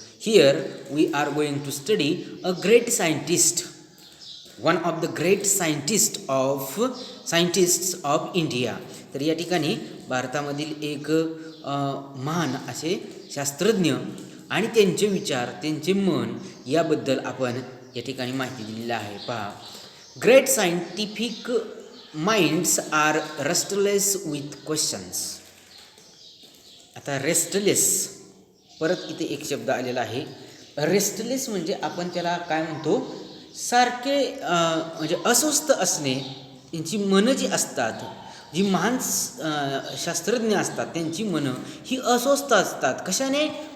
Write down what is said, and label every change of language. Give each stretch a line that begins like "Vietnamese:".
English: Here we are going to study a great scientist, one of the great scientists of India.
Marathi: तर या ठिकाणी भारतामधील एक महान असे शास्त्रज्ञ आणि त्यांचे विचार, त्यांचे मन याबद्दल आपण या ठिकाणी माहिती दिलेली आहे. पहा,
English: Great scientific minds are restless with questions.
Marathi: आता रेस्टलेस, परत इथे एक शब्द आलेला आहे. रेस्टलेस म्हणजे आपण त्याला काय म्हणतो, सारखे म्हणजे अस्वस्थ असणे. त्यांची मनं जी असतात, जी महान शास्त्रज्ञ असतात त्यांची मनं ही अस्वस्थ असतात. कशाने?